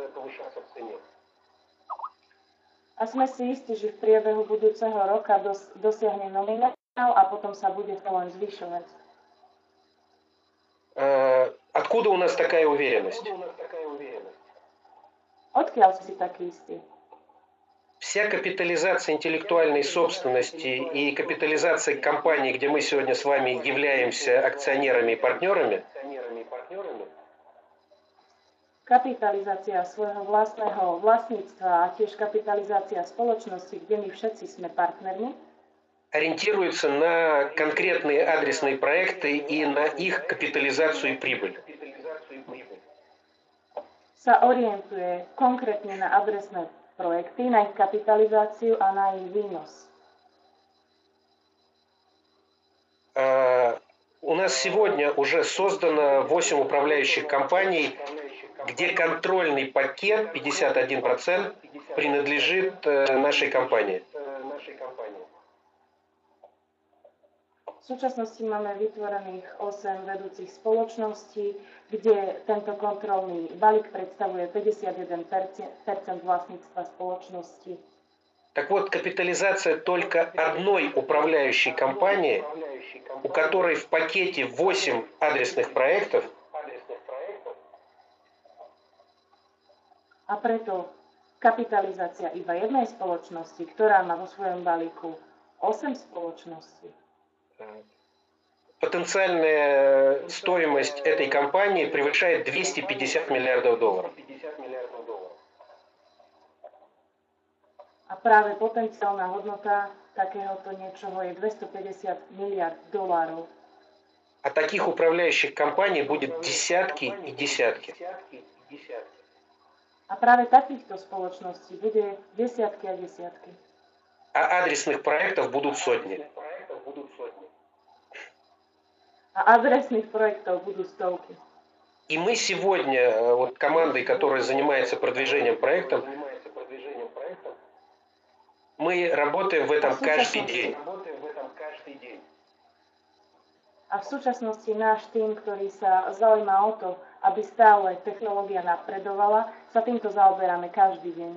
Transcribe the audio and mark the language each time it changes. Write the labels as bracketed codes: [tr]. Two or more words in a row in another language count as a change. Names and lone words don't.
[sk] A sme si istí, že v priebehu budúceho roka dosiahne nominál a potom sa bude len zvyšovať. [ru] Откуда у нас такая уверенность? [sk] Odkiaľ si taký istý? [ru] Вся капитализация интеллектуальной собственности и капитализация компаний, где мы сегодня с вами являемся акционерами и партнерами, [sk] kapitalizácia svojho vlastného vlastníctva a tiež kapitalizácia spoločnosti, kde my všetci sme partnermi, [ru] ориентируется на конкретные адресные проекты и на их капитализацию и прибыль. [sk] Sa orientuje konkrétne na adresné projekty, na ich kapitalizáciu a na ich výnos. [ru] У нас сегодня уже создано 8 управляющих компаний, где контрольный пакет 51% принадлежит нашей компании. [sk] V súčasnosti máme vytvorených 8 vedúcich spoločností, kde tento kontrolný balík predstavuje 51% vlastníctva spoločnosti. [ru] Так вот, капитализация только одной управляющей компании, у которой в пакете 8 адресных проектов, [sk] a preto kapitalizácia iba jednej spoločnosti, ktorá má vo svojom balíku 8 spoločností, [ru] потенциальная стоимость этой компании превышает 250 миллиардов долларов. [sk] A práve potenciálna hodnota takéhoto niečoho je 250 miliard dolárov. [ru] А таких управляющих компаний будет десятки и десятки. [sk] A práve takýchto spoločností bude desiatky a desiatky. [ru] А адресных проектов будут сотни. [sk] A adresných projektov budú stovky. [ru] И мы сегодня, вот командой, которая занимается продвижением проектов, мы работаем в этом каждый день. [sk] A v súčasnosti náš tým, ktorý sa zaujíma o to, aby stále technológia napredovala, sa týmto zaoberáme každý deň.